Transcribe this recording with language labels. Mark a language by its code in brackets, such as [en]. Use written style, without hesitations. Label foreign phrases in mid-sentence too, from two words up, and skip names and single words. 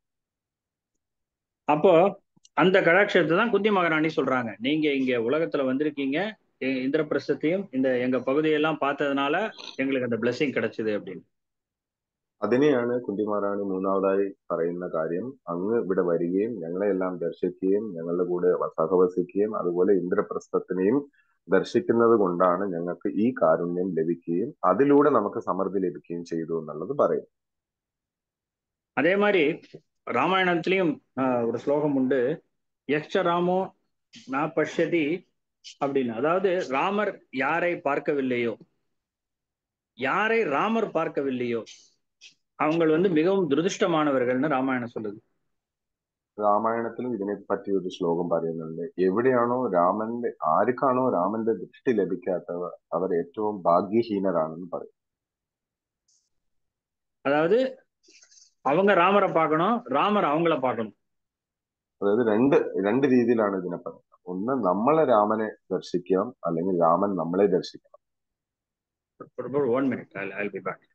[ta] அப்போ அந்த கடாட்சத்தை தான் குந்தி மகாராணி சொல்றாங்க, நீங்க இங்க உலகத்துல வந்திருக்கீங்க, இந்திரபிரஸ்தத்தையும் இந்த எங்க பகுதியெல்லாம் பார்த்ததுனால எங்களுக்கு அந்த பிளெஸிங் கிடைச்சது அப்படின்னு. [ml] അതിനെയാണ് കുന്തി മഹാറാണി മൂന്നാമതായി പറയുന്ന കാര്യം. അങ്ങ് ഇവിടെ വരികയും ഞങ്ങളെല്ലാം ദർശിക്കുകയും ഞങ്ങളുടെ കൂടെ സഹവസിക്കുകയും അതുപോലെ ഇന്ദ്രപ്രസ്ഥത്തിനെയും ദർശിക്കുന്നത് കൊണ്ടാണ് ഞങ്ങൾക്ക് ഈ കാരുണ്യം ലഭിക്കുകയും അതിലൂടെ നമുക്ക് സമൃദ്ധി ലഭിക്കുകയും ചെയ്തു എന്നുള്ളത് പറയും. [ta] அதே மாதிரி ராமாயணத்திலையும் ஒரு ஸ்லோகம் உண்டு, [sa] यक्ष रामो न पश्यति [ta] அப்படின்னு. அதாவது ராமர் யாரை பார்க்கவில்லையோ, யாரை ராமர் பார்க்கவில்லையோ அவங்க மிகவும் துரதிருஷ்டமானவர்கள்னு ராமாயணம் சொல்லுது. [ml] രാമായണത്തിലും ഇതിനെ പറ്റി ഒരു ശ്ലോകം പറയുന്നുണ്ട്. എവിടെയാണോ രാമന്റെ ആർക്കാണോ രാമന്റെ ദൃഷ്ടി ലഭിക്കാത്തവർ അവർ ഏറ്റവും ഭാഗ്യഹീനരാണെന്ന് പറയും. [ta] அதாவது அவங்க ராமரை பார்க்கணும், ராமர் அவங்கள பார்க்கணும். [ml] അതായത് രണ്ട് രീതിയിലാണ് ഇതിനെ പറയുന്നത്. ഒന്ന് നമ്മളെ രാമനെ ദർശിക്കാം, അല്ലെങ്കിൽ രാമൻ നമ്മളെ ദർശിക്കണം. [en] For 1 minute, I'll be back.